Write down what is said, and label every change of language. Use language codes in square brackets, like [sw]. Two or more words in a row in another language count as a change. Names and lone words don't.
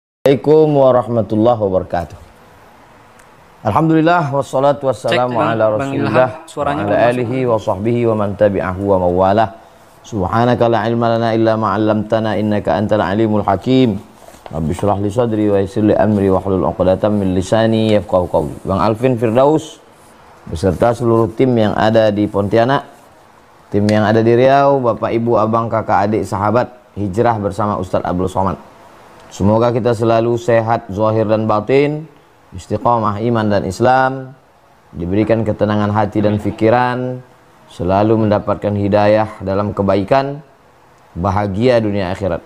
[ar] السلام عليكم ورحمة الله وبركاته. الحمد لله والصلاة والسلام على رسول الله وعلى آله وصحبه ومن تبعه ووالاه. سبحانك لا علم لنا إلا ما علمتنا إنك أنت العليم الحكيم. رب اشرح لي صدري ويسر لي أمري واحلل عقدة من لساني يفقهوا قولي. [id] Bang Alvin Firdaus beserta seluruh tim yang ada di Pontianak, tim yang ada di Riau, Bapak Ibu, Abang, Kakak, Adik, sahabat hijrah bersama Ustadz Abdul Somad. Semoga kita selalu sehat zahir dan batin, istiqamah iman dan Islam, diberikan ketenangan hati dan pikiran, selalu mendapatkan hidayah dalam kebaikan, bahagia dunia akhirat.